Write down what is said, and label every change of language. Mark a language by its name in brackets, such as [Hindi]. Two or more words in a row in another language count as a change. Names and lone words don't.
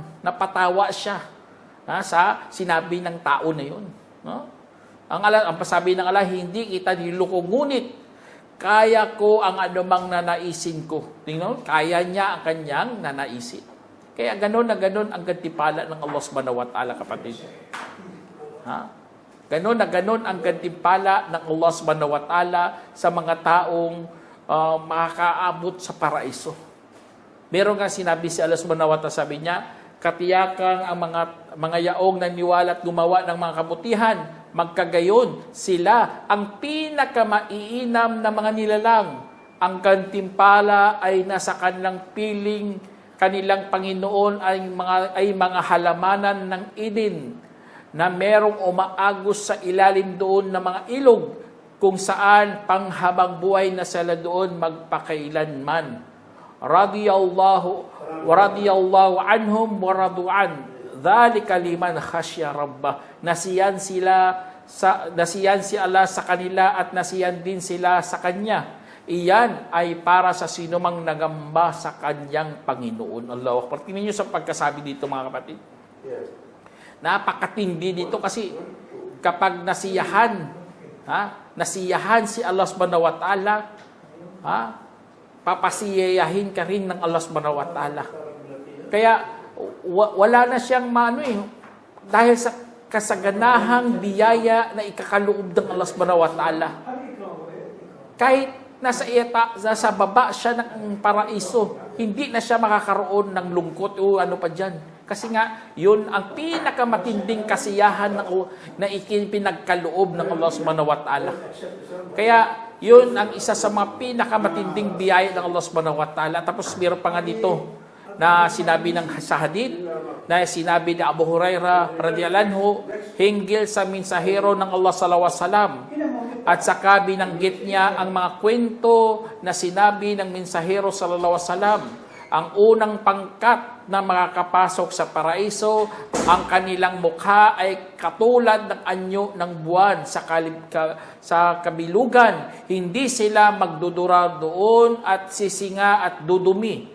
[Filipino] Napatawa siya sa sinabi ng tao na yun. Ang pasabi ng Allah, hindi kita niloko, ngunit kaya ko ang anumang nanaisin ko. Tingnan, kaya niya ang kanyang nanaisin. Kaya gano'n na gano'n ang gantipala ng Allah [Arabic] سبحانه وتعالى, [Filipino] kapatid. Ganon na ganon ang gantimpala ng Allah [Arabic] سبحانه وتعالى [Filipino] sa mga taong makakaabot sa paraiso. Meron nga sinabi si Allah [Arabic] سبحانه وتعالى, [Filipino] sabi niya, katiyakan ang mga yaong naniwala at gumawa ng mga kabutihan, magkagayon sila ang pinakamaiinam na mga nilalang. Ang gantimpala ay nasa kanilang piling, kanilang Panginoon ay mga halamanan ng Eden, na merong umaagos sa ilalim doon ng mga ilog, kung saan panghabang buhay na sila doon magpakailanman. [Arabic] رضي الله عنهم ورضوا عنه. ذلك لمن خشي ربه. [Filipino] Nasiyan si Allah sa kanila at nasiyan din sila sa Kanya. Iyan ay para sa sinumang nagamba sa Kanyang Panginoon. [Arabic] الله أكبر. [Filipino] Tingnan niyo sa pagkasabi dito, mga kapatid. Napakatindi dito kasi kapag nasiyahan si Allah [Arabic] سبحانه وتعالى, [Filipino] papasiyahin ka rin ng Allah [Arabic] سبحانه وتعالى. [Filipino] Kaya wala na siyang dahil sa kasaganahang biyaya na ikakaloob ng Allah [Arabic] سبحانه وتعالى. [Filipino] Kahit nasa baba siya ng paraiso, hindi na siya makakaroon ng lungkot o ano pa dyan. Kasi nga, yun ang pinakamatinding kasiyahan na ipinagkaloob ng Allah [Arabic] سبحانه وتعالى. [Filipino] Kaya, yun ang isa sa mga pinakamatinding biyaya ng Allah [Arabic] سبحانه وتعالى. [Filipino] Tapos, meron pa nga dito na sinabi sa hadith, na sinabi ni Abu Hurairah [Arabic] رضي الله عنه, [Filipino] hinggil sa mensahero ng Allah [Arabic] صلى الله عليه وسلم. [Filipino] At saka binanggit niya ang mga kwento na sinabi ng mensahero [Arabic] صلى الله عليه وسلم. [Filipino] Ang unang pangkat na makakapasok sa paraiso, ang kanilang mukha ay katulad ng anyo ng buwan sa kabilugan. Hindi sila magdudura doon at sisinga at dudumi.